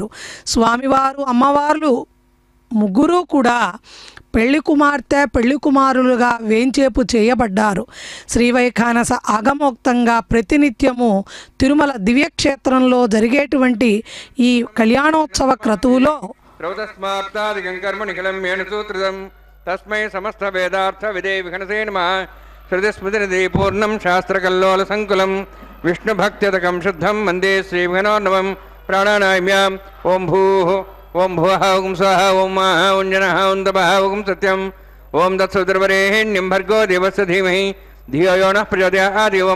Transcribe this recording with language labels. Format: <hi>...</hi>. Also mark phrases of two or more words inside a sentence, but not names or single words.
<te>స్వామివారు అమ్మవార్లు ముగ్గురు కూడా పెళ్లి కుమార్తె పెళ్లి కుమారులుగా వేంచేపు చేయబడ్డారు. శ్రీవైఖానస ఆగమోక్తంగా ప్రతినిత్యము తిరుమల దివ్యక్షేత్రంలో జరిగేటువంటి ఈ కళ్యాణోత్సవ క్రతువులో</te> <sa>తస్మై సమస్త వేదార్థ విదే విఘనసే నమః. श्रुतिस्मृतिनिधि पूर्णं शास्त्रकल्लोलसङ्कुलं विष्णुभक्त्यतकं शुद्धं वन्दे श्रीविघ्नोर्नवं प्राणानाम्याम् ॐ भूः ॐ भुवः ॐ स्वः ॐ माः ॐ जनः ॐ तपः ॐ सत्यम् ॐ तत्सवितुर्वरेण्यं भर्गो देवस्य धीमहि धियो यो नः प्रचोदयात् यो</sa>